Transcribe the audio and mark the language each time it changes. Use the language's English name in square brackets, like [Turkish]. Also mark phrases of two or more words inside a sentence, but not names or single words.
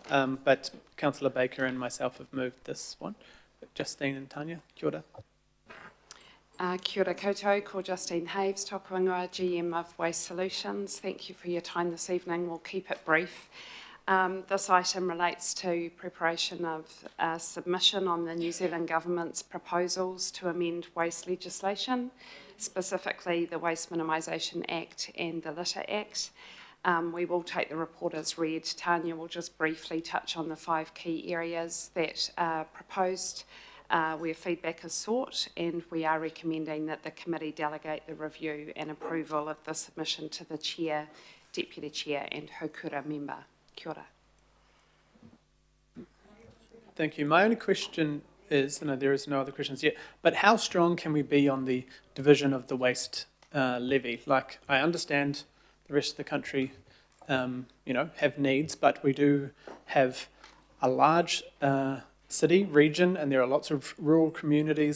[English] But Councillor Baker and myself have moved this one. Justine and Tanya, [Māori] kia ora. Kia ora koutou, ko Justine Haves, tōku ingoa, [English] GM of Waste Solutions. Thank you for your time this evening. We'll keep it brief. This item relates to preparation of a submission on the New Zealand Government's proposals to amend waste legislation, specifically the Waste Minimisation Act and the Litter Act. We will take the report as read. Tanya will just briefly touch on the 5 key areas that are proposed where feedback is sought, and we are recommending that the committee delegate the review and approval of the submission to the Chair, Deputy Chair and Hokura member. [Māori] Kia ora. [English] Thank you. My only question is, no, there is no other questions yet, but how strong can we be on the division of the waste levy? Like, I understand the rest of the country, have needs, but we do have a large city, region, and there are lots of rural communities.